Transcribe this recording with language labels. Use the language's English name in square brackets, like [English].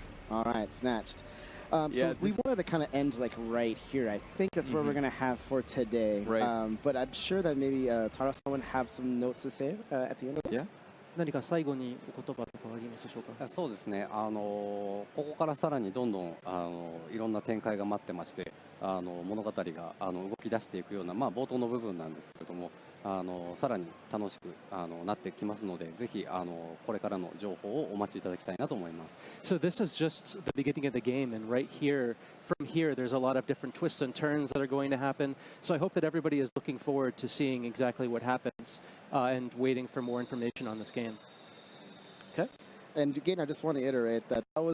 [English] All right, snatched. So we wanted to kind of end like right here. I think that's where we're going to have for today. Right. But I'm sure that maybe Tara-san would have some notes to say at the end of this. Yeah. [Japanese] 何か最後にお言葉とかありますでしょうか。そうですね、ここからさらにどんどんいろんな展開が待ってまして、物語が動き出していくような、冒頭の部分なんですけれども、さらに楽しくなってきますので、ぜひこれからの情報をお待ちいただきたいなと思います。 [English] So this is just the beginning of the game, and right here, from here, there's a lot of different twists and turns that are going to happen. So I hope that everybody is looking forward to seeing exactly what happens. and waiting for more information on this game. Okay. And again, I just want to iterate that was